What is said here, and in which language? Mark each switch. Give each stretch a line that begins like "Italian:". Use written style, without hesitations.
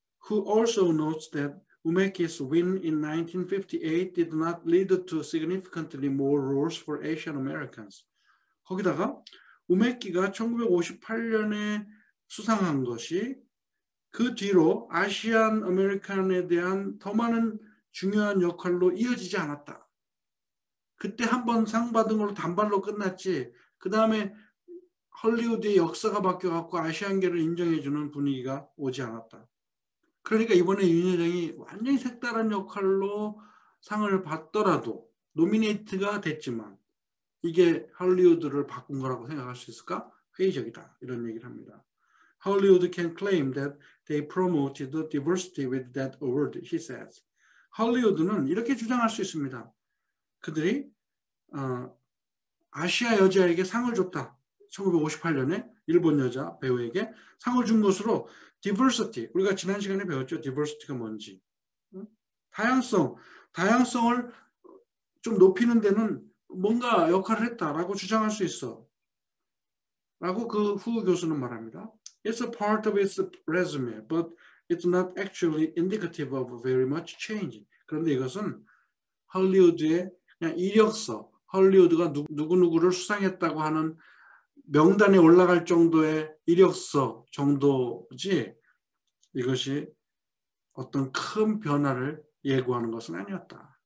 English: Who also notes that Umeki's win in 1958 did not lead to significantly more roles for Asian Americans.
Korean: 거기다가 우메키가 1958년에 수상한 것이 그 뒤로 아시안 아메리칸에 대한 더 많은 중요한 역할로 이어지지 않았다. 그때 한 번 상 받은 걸로 단발로 끝났지. 그 다음에 헐리우드의 역사가 바뀌어갖고 아시안계를 인정해주는 분위기가 오지 않았다. 그러니까 이번에 윤여정이 완전히 색다른 역할로 상을 받더라도 노미네이트가 됐지만 이게 할리우드를 바꾼 거라고 생각할 수 있을까? 회의적이다. 이런 얘기를 합니다.
English: Hollywood can claim that they promoted the diversity with that award, he says.
Korean: 할리우드는 이렇게 주장할 수 있습니다. 그들이 아시아 여자에게 상을 줬다. 1958년에 일본 여자 배우에게 상을 준 것으로 diversity, 우리가 지난 시간에 배웠죠. diversity가 뭔지. 다양성을 좀 높이는 데는 뭔가 역할을 했다라고 주장할 수 있어. 라고 그 후 교수는 말합니다.
English: It's a part of its resume, but it's not actually indicative of very much change.
Korean: 그런데 이것은 할리우드의 그냥 이력서, 할리우드가 누구누구를 수상했다고 하는 명단에 올라갈 정도의 이력서 정도지 이것이 어떤 큰 변화를 예고하는 것은 아니었다.